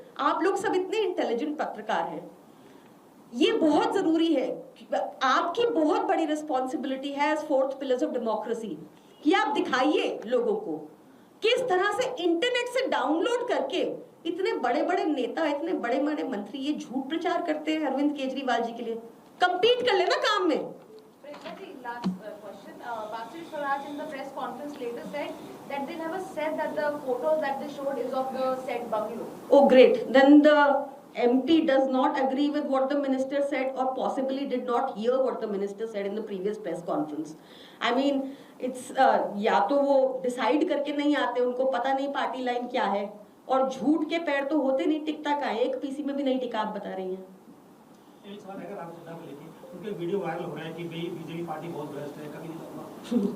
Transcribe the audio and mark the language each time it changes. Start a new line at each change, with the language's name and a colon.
Hindi: आप लोग सब इतने इंटेलिजेंट पत्रकार हैं, ये बहुत जरूरी है, आपकी बहुत बड़ी रिस्पॉन्सिबिलिटी है
English: as 4th pillars of democracy
Hindi: कि आप दिखाइए लोगों को किस तरह से इंटरनेट से डाउनलोड करके इतने बड़े बड़े नेता, इतने बड़े बड़े मंत्री ये झूठ प्रचार करते हैं अरविंद केजरीवाल जी के लिए। कंपीट कर लेना काम में।
English: Last question. Bansuri Swaraj in the press conference later said that they never said that the photos that they showed is of the said bungalow. Oh, great. Then the MP does not agree with what the minister said or possibly did not hear what the minister said in the previous press conference. I mean, it's
Hindi: या तो वो decide करके नहीं आते, उनको पता नहीं party line क्या है, और झूठ के पैर तो होते नहीं, टिकता का एक पीसी में भी नहीं टिका, आप बता रही हैं। एक सवाल है राघव चड्ढा को लेके, उनके वीडियो वायरल हो रहा है कि बीजेपी पार्टी बहुत भ्रष्ट है, कभी नहीं।